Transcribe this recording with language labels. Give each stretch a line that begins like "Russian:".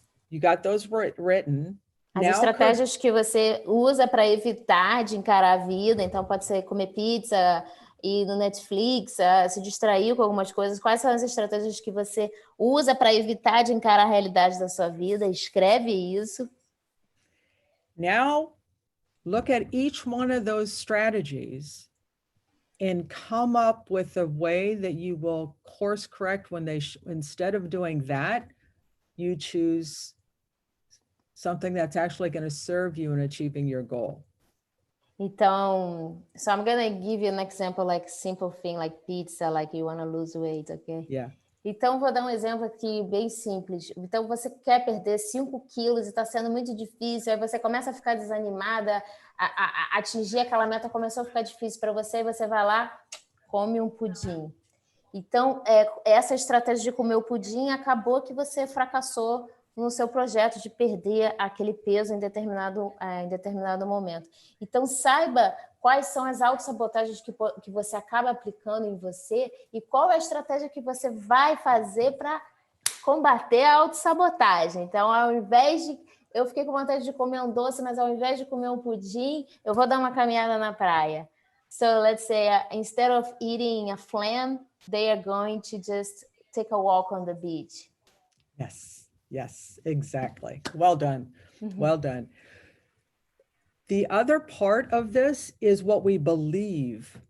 English: You got those written.
Portuguese: As estratégias que você usa para evitar de encarar a vida, então pode ser comer pizza, ir no Netflix, se distrair com algumas coisas. Quais são as estratégias que você usa para evitar de encarar a realidade da sua vida? Escreve isso.
English: Now, look at each one of those strategies and come up with a way that you will course correct when they, instead of doing that, you choose something that's actually going to serve you in achieving your goal. Então, so I'm gonna give you an example like simple thing like pizza, like you wanna lose weight, okay? Yeah.
Portuguese: Então, vou dar um exemplo aqui bem simples. Então, você quer perder 5 quilos e está sendo muito difícil, aí você começa a ficar desanimada, a atingir aquela meta começou a ficar difícil para você, e você vai lá, come um pudim. Então, essa estratégia de comer o pudim acabou que você fracassou no seu projeto de perder aquele peso em determinado momento. Então, saiba quais são as autossabotagens que você acaba aplicando em você e qual é a estratégia que você vai fazer para combater a autossabotagem. Então, ao invés de... Eu fiquei com vontade de comer um doce, mas ao invés de comer um pudim, eu vou dar uma caminhada na praia.
English: So, let's say, instead of eating a flan, they are going to just take a walk on the beach. Yes, exactly. Well done. Well done. The other part of this is what we believe.